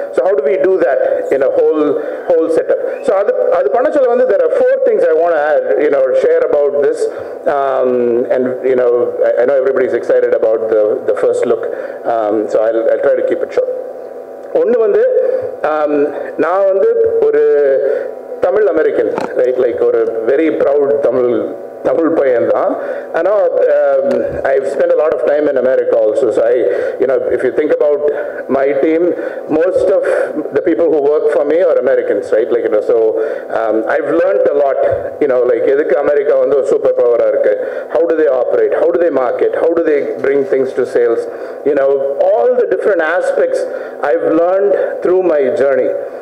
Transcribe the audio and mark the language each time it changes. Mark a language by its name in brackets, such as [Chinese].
[English] So how do we do that in a whole setup? So [Tamil] அது பண்ண சொல்ல வந்து [English] there are 4 things I want to add, you know, share about this, and, you know, I know everybody is excited about the first look, so I'll try to keep it short. [Tamil] ஒன்று வந்து, நான் வந்து ஒரு Tamil American, right? Like ஒரு very proud Tamil பையன் தான். ஆனால் [English] I've spent a lot of time in America also. So you know, if you think about my team, most of the people who work for me are Americans, right? Like, you know, so I've learned a lot, you know, like [Tamil] எதுக்கு America வந்து ஒரு super பவராக இருக்கு, [English] how do they operate, how do they market, how do they bring things to sales, you know, all the different aspects I've learned through my journey.